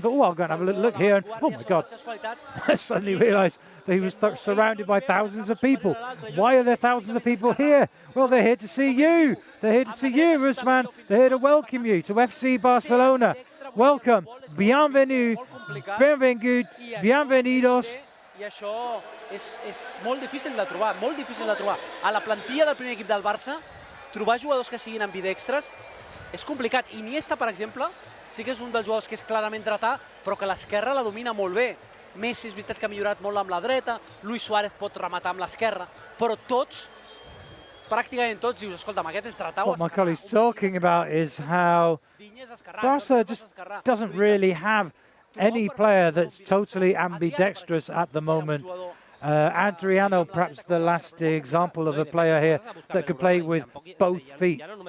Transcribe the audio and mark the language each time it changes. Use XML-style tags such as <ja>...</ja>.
<en>But I'll go and have a look here, and oh my God, I suddenly realised that he was surrounded by thousands of people. Why are there thousands of people here? Well, they're here to see you. They're here to see you, Ousmane. They're here to welcome you to FC Barcelona. Welcome.</en> <fr>Bienvenue.</fr> <ca>Benvingut.</ca> <es>Bienvenidos.</es> <ca>I això és molt difícil de trobar, molt difícil de trobar. A la plantilla del primer equip del Barça, trobar jugadors que siguin ambidextres és complicat. Iniesta, per exemple, sí que és un dels jugadors que és clarament dretà, però que l'esquerra la domina molt bé. Messi és veritat que ha millorat molt amb la dreta, Luis Suárez pot rematar amb l'esquerra, però tots, pràcticament tots, dius, escolta'm, aquest és dretà o</ca> <en>What my colleague's talking about is how Barca just doesn't really have any player that's totally ambidextrous at the moment. Adriano, perhaps the last example of a player here that could play with both feet.</en>